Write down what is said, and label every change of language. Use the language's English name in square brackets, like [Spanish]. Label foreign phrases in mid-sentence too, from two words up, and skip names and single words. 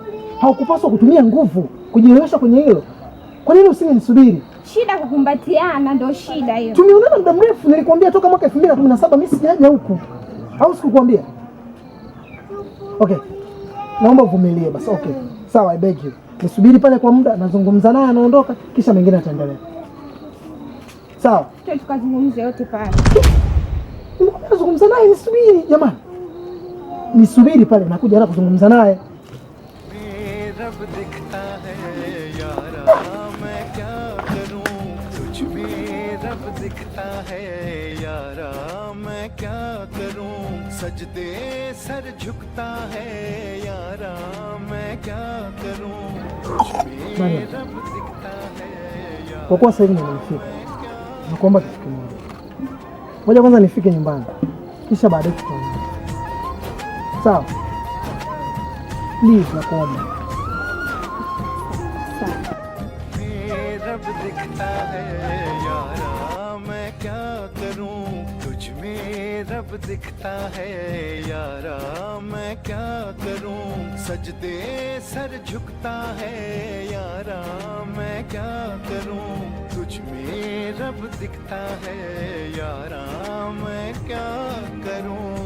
[Swahili] Haukupaswa kutumia nguvu kujielewesha kwenye hilo. Kwa nini usingenisubiri? Shida kukumbatiana ndio shida hiyo. Tumeonana muda mrefu, nilikwambia toka mwaka 2017 mimi sijaja huku. Au sikukwambia? Okay. Naomba uvumilie basi. Okay. Sawa, [English] I beg you. [Swahili] Nisubiri pale kwa muda, nazungumza naye anaondoka, kisha mengine ataendelea. Sawa? Tukazungumze yote pale. Nazungumza naye, nisubiri jamani. Nisubiri pale, nakuja hapa kuzungumza naye. [Hindi] दिखता है यारा मैं क्या करूं सजदे सर झुकता है यारा मैं क्या करूं रब दिखता है यारा. [Swahili] Kwa kuwa sasa hivi nimefika, nakuomba kitu kimoja. Ngoja kwanza nifike nyumbani, kisha baadaye tutaongea. Sawa? Please, nakuomba. [Hindi] रब दिखता है यारा मैं क्या करूं तुझ में रब दिखता है यारा मैं क्या करूं सजदे सर झुकता है यारा मैं क्या करूं तुझ में रब दिखता है यारा मैं क्या करूं.